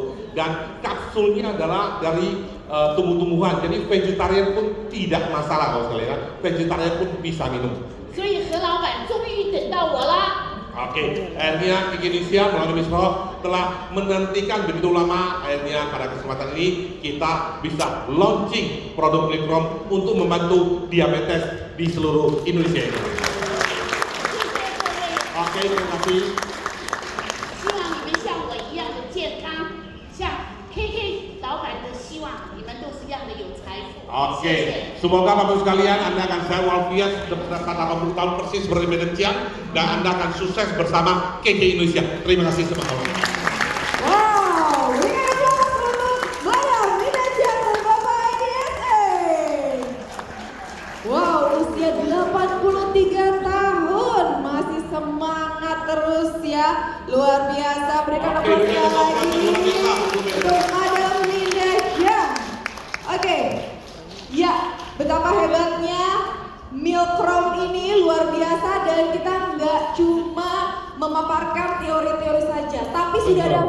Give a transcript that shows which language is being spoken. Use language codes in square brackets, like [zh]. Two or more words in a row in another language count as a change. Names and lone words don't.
[id] Dan kapsulnya adalah dari tumbuh-tumbuhan, jadi vegetarian pun tidak masalah Bapak sekalian, vegetarian pun bisa minum. [zh] 所以何老板终于等到我啦。 [id] Oke, akhirnya Indonesia melalui Misro telah menantikan begitu lama. Akhirnya pada kesempatan ini kita bisa launching produk Milkrom untuk membantu diabetes di seluruh Indonesia ini. Oke, terima kasih. [zh] 希望你们像我一样的健康，像 KK 老板的希望，你们都是一样的有财富。 [id] Oke, [zh] 谢谢。 [id] semoga Bapak sekalian Anda akan sehat walafiat seperti 80 tahun persis seperti Madam Chiang, dan Anda akan sukses bersama KK Indonesia. Terima kasih semuanya. Wow, [en] we can applause [id] untuk Madam Medan Chiang dan Bapak IDSA. Wow, usia 83 tahun, masih semangat terus ya, luar biasa. Berikan Oke, aplaus berikan aplaus lagi untuk kita, untuk Madam Medan Chiang. Oke, ya betapa hebatnya Milkrom ini luar biasa, dan kita nggak cuma memaparkan teori-teori saja, tapi sudah ada